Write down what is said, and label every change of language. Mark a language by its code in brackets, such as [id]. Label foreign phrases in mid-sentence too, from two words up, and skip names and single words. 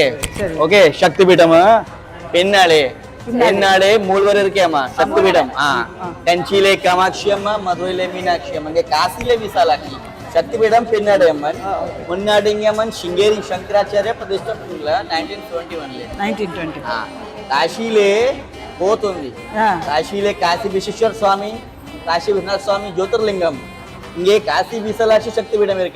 [ta] ஓகே, சக்தி பீடம் பின்னாலே மூல்வர் இருக்கேம்மா சக்தி பீடம். கஞ்சியிலே காமாட்சி அம்மா, மதுரையிலே மீனாட்சி அம்மன், இங்கே காசியிலே விசாலாட்சி சக்தி பீடம் பின்னாடி அம்மன். முன்னாடி இங்கே அம்மன் சிங்கேரி சங்கராச்சாரிய பிரதிஷ்டை பண்ணல 1920. [te] కాశీలే పోతుంది. కాశీలే కాశీ విశ్వేశ్వర స్వామి, కాశీ విశ్వనాథ స్వామి జ్యోతిర్లింగం. [ta] இங்கே காசி விசாலாட்சி சக்தி பீடம் இருக்கு.